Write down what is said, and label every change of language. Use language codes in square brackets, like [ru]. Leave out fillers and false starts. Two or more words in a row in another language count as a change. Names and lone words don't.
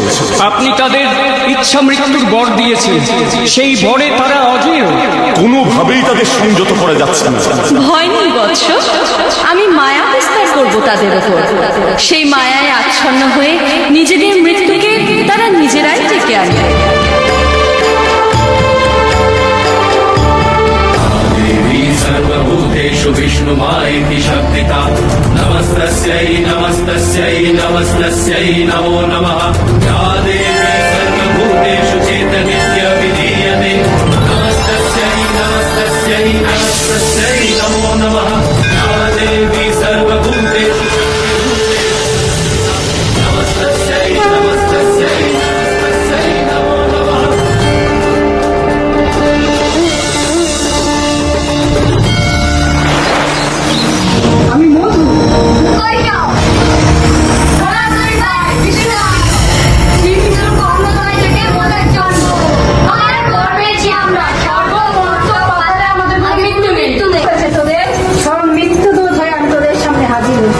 [bn] আপনি তাদের ইচ্ছা মৃত্যুর বর দিয়েছেন, সেই বরে তারা অজেয়। কোনোভাবেই তাদের সংযত করা যাচ্ছে না। ভয় নেই বৎস, আমি মায়া বিস্তার করব তাদের ওপর। সেই মায়ায় আচ্ছন্ন হয়ে নিজেদের মৃত্যুকে তারা নিজেরাই ডেকে আনবে। [sa] सर्वभूतेषु विष्णुमायेति शक्तिता नमस्तस्यै नमस्तस्यै नमस्तस्यै नमो नमः या देवी सर्वभूतेषु चेतनित्य विधीयते नमस्तस्यै नमस्तस्यै नमस्तस्यै नमो नमः या देवी सर्वभूतेषु नमस्तस्यै नमस्तस्यै नमस्तस्यै नमो नमः। [bn] আমি মধু। মৃত্যু দূর হয়ে আমি তোদের সামনে হাজির হয়েছি।